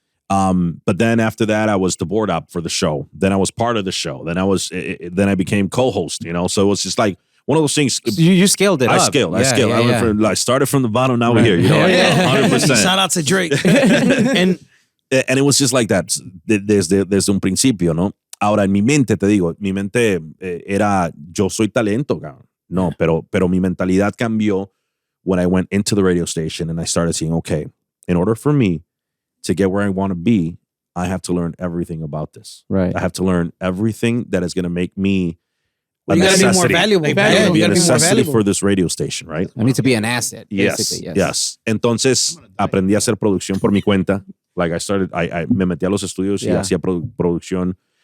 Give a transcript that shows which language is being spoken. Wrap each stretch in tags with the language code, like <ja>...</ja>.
<en>But then after that, I was the board op for the show. Then I was part of the show. Then I became co-host, So it was just like one of those things. So you scaled it up. I scaled. I started from the bottom. Now we're here. 100%. Shout out to Drake. and it was just like that.</en> <es>Desde un principio, ¿no? Ahora, en mi mente, te digo, mi mente era, yo soy talento, cabrón. No, pero mi mentalidad cambió</es> <en>when I went into the radio station and I started seeing, okay, in order for me to get where I want to be, I have to learn everything about this. Right. I have to learn everything that is going to make me you got to be more valuable. You got to be a necessity for this radio station, right? I need to be an asset, basically. Yes.</en> <es>Entonces, aprendí a hacer producción por mi cuenta. Like I me metí a los estudios y hacía producción.</es>